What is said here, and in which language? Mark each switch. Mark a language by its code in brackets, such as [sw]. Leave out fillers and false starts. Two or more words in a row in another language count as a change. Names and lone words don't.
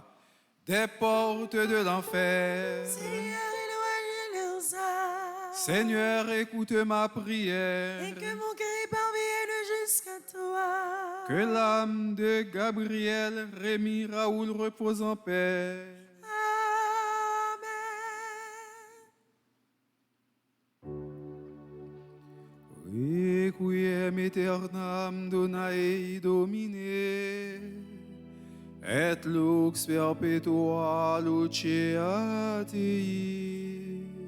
[fr] Des portes de l'enfer, Seigneur, éloigne leurs âmes, Seigneur, écoute ma prière. et que mon cœur parvienne jusqu'à toi. Que l'âme de Gabriel Rémy Raoul repose en paix. [la] Requiem aeternam donae Domine, et lux perpetua lucea Dei.